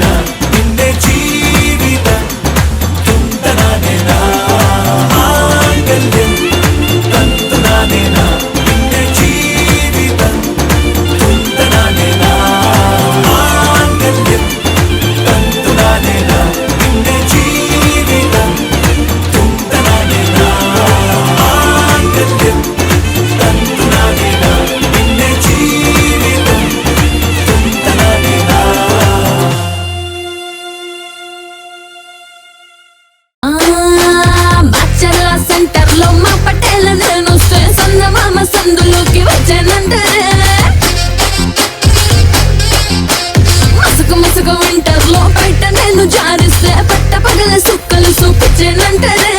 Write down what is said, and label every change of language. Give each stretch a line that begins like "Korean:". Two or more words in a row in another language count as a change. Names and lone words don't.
Malayalam: പിന്നെ ജീവിതം തുന്തനാനേന മാംഗല്യം തന്തുനാനേന പിന്നെ ജീവിതം തുന്തനാനേന മാംഗല്യം തന്തുനാനേന പിന്നെ ജീവിതം തുന്തനാനേന മാംഗല്യം തന്തുനാനേന പിന്നെ ജീവിതം തുന്തനാനേന
Telugu: మచ్చర్ల సెంటర్ లో మా పటేల నేను సంద మామ సందులోకి వచ్చానంటే మసుకు మసుకు వింటర్ లో బయట నేను జారిస్తే పట్ట పగల సుక్కలు చూపించానంటే